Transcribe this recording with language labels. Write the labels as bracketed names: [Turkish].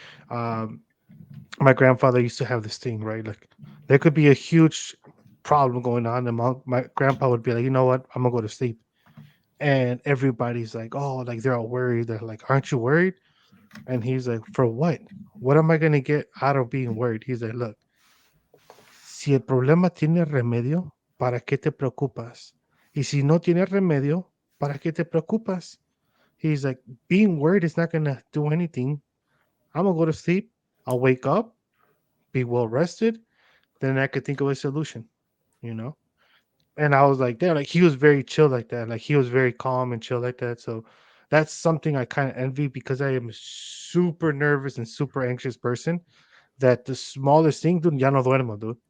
[English] Um, my grandfather used to have this thing, right? Like there could be a huge problem going on, and my grandpa would be like, you know what, I'm gonna go to sleep, and everybody's like, oh, like they're all worried. They're like, aren't you worried? And he's like, for what? What am I gonna get out of being worried? He's like, look, [Spanish] si el problema tiene remedio, ¿para qué te preocupas? Y si no tiene remedio, ¿para qué te preocupas? [English] He's like, being worried is not gonna do anything. I'm gonna go to sleep. I'll wake up, be well rested, then I could think of a solution, you know? And I was like, damn, like he was very chill like that. Like he was very calm and chill like that. So that's something I kind of envy because I am a super nervous and super anxious person that the smallest thing, dude, [Spanish] ya no duermo, [English] dude.